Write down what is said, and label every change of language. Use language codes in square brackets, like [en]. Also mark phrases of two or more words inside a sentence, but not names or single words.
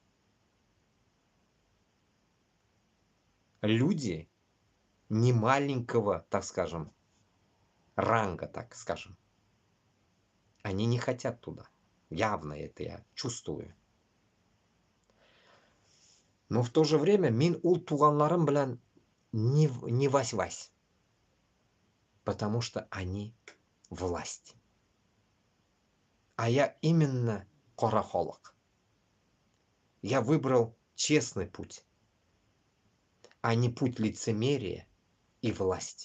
[ru] Люди не маленького, так скажем, ранга, так скажем. Они не хотят туда. Явно это я чувствую. Но в то же время [tt] мин ул туганларым белән [ru] не вась-вась. Потому что они власть. А я именно корохолог. Я выбрал честный путь, а не путь лицемерия и власти.